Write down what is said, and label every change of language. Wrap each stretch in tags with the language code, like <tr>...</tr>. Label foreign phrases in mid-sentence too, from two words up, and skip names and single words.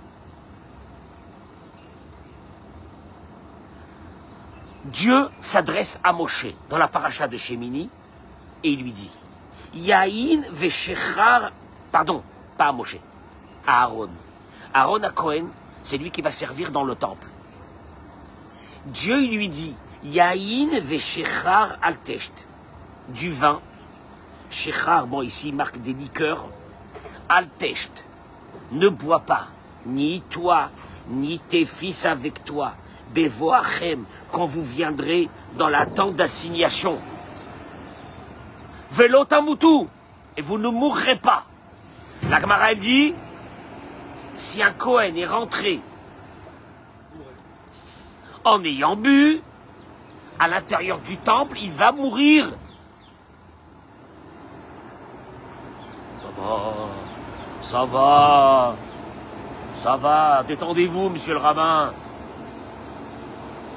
<fr>Dieu s'adresse à Moshe dans la paracha de Shemini et il lui dit</fr> <he>יין ושכר,</he> <fr>pardon, pas à Moshe, à Aaron. Aaron à Cohen, c'est lui qui va servir dans le temple. Dieu il lui dit</fr> <he>יין ושכר אל תשת,</he> <fr>du vin, shechar, bon ici il marque des liqueurs,</fr> <he>אל תשת,</he> <fr>ne bois pas, ni toi, ni tes fils avec toi. Bevoachem, quand vous viendrez dans la tente d'assignation.</fr> <he>ולא תמתו,</he> <fr>et vous ne mourrez pas. La Gemara elle dit, si un Cohen est rentré en ayant bu, à l'intérieur du temple, il va mourir. Ça va, détendez-vous, monsieur le rabbin.</fr>